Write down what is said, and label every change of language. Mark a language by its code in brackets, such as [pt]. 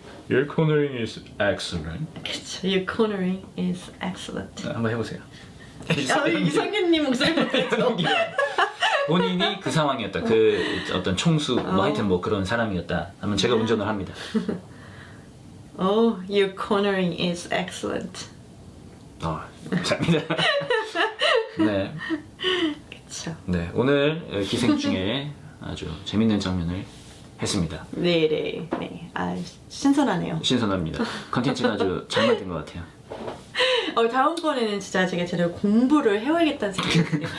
[en] Your cornering is excellent. [ko] 그쵸. [en] Your cornering is excellent. [ko] 한번 해보세요. 이성균님 목소리 못했죠? 본인이 그 상황이었다. 그 어떤 총수, 뭐 하여튼 뭐 그런 사람이었다. 하면 제가 운전을 합니다. [en] Oh, your cornering is excellent. [ko] 감사합니다. 네. 그쵸. 네, 오늘 기생충에 아주 재밌는 장면을 했습니다. 네네. 네. 신선하네요. 신선합니다. 컨텐츠가 아주 잘 만든 것 같아요. 다음번에는 진짜 제가 제대로 공부를 해와야겠다는 생각이 드네요.